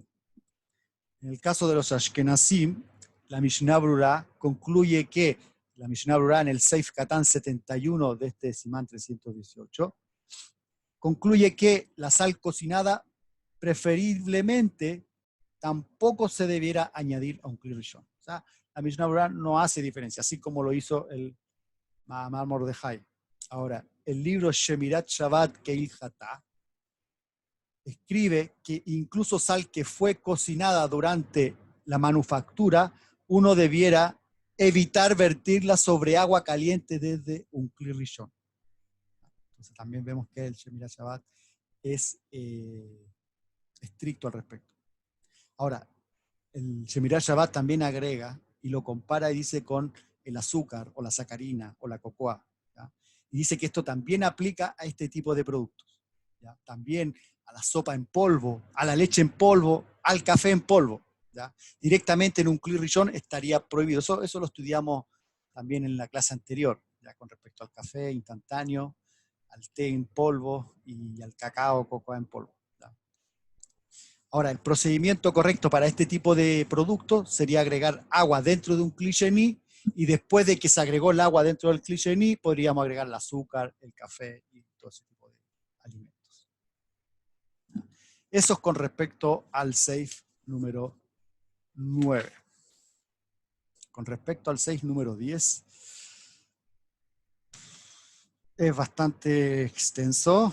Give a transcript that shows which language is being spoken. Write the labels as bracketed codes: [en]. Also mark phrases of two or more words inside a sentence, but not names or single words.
[es] En el caso de los Ashkenazim, la Mishnah Berurah concluye que, la Mishnah Berurah en el [he] סעיף קטן [es] 71 de este Simán 318, concluye que la sal cocinada preferiblemente tampoco se debiera añadir a un [he] כלי ראשון. [es] O sea, la Mishnah Berurah no hace diferencia, así como lo hizo el Mahamar Mordejai. Ahora, el libro Shemirat Shabbat Keil Hatá escribe que incluso sal que fue cocinada durante la manufactura, uno debiera evitar vertirla sobre agua caliente desde un [he] כלי ראשון. [es] Entonces también vemos que el Shemirat Shabbat es estricto al respecto. Ahora, el Shemirat Shabbat también agrega y lo compara y dice con el azúcar o la sacarina o la cocoa, ¿ya? Y dice que esto también aplica a este tipo de productos, ¿ya? También a la sopa en polvo, a la leche en polvo, al café en polvo, ¿ya? Directamente en un [he] כלי ראשון [es] estaría prohibido. Eso lo estudiamos también en la clase anterior, ya con respecto al café instantáneo, al té en polvo y al cacao o cocoa en polvo, ¿ya? Ahora, el procedimiento correcto para este tipo de productos sería agregar agua dentro de un [he] כלי שני, [es] y después de que se agregó el agua dentro del [he] כלי שני, [es] podríamos agregar el azúcar, el café y todo ese tipo de alimentos. Eso es con respecto al Seif número 9. con respecto al 6 número 10, es bastante extenso.